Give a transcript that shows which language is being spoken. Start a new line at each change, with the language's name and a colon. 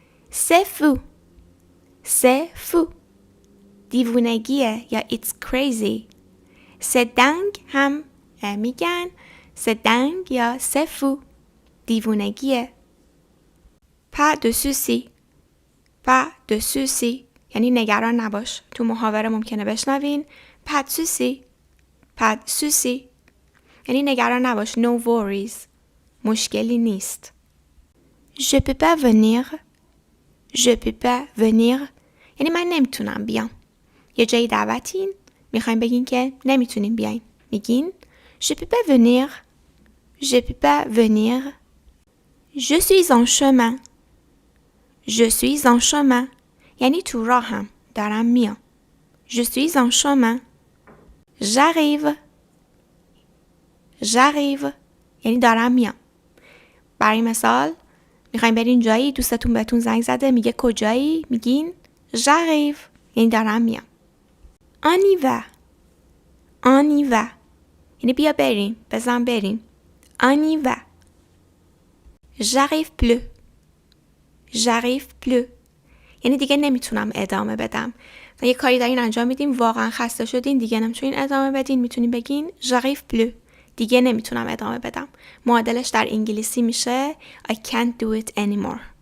French: C'est fou C'est fou
Persian: دیوونگیه یا
English: it's crazy.
French: C'est dingue
Persian: هم میگن
French: c'est dingue یا c'est fou
Persian: دیوونگیه.
French: Pas de souci Pas de souci
Persian: یعنی نگران نباش. تو محاوره ممکنه بشنوین
French: Pas de souci Pas de souci
Persian: یعنی نگران نباش
English: No worries
Persian: مشکلی نیست.
French: Je peux pas venir Je peux pas venir
Persian: یعنی من نمیتونم بیام. یه جایی دعوتین میخوایم بگین که نمیتونین بیاین، میگین
French: Je peux pas venir Je peux pas venir Je suis en chemin Je suis en chemin
Persian: یعنی تو راهم دارم میام.
French: Je suis en chemin J'arrive J'arrive
Persian: یعنی دارم میام. برای مثال میخوایم برین جایی، دوستتون بهتون زنگ زده میگه کجایی؟ میگین J'arrive یعنی دارم میام.
French: On y va On y va
Persian: یعنی بیا بریم، بزن بریم.
French: On y va J'arrive plus J'arrive plus
Persian: یعنی دیگه نمیتونم ادامه بدم. یه کاری دارین انجام میدین، واقعا خسته شدین، دیگه نمیتونین ادامه بدین، میتونین بگین
French: j'arrive plus.
Persian: دیگه نمیتونم ادامه بدم. معادلش در انگلیسی میشه
English: I can't do it anymore.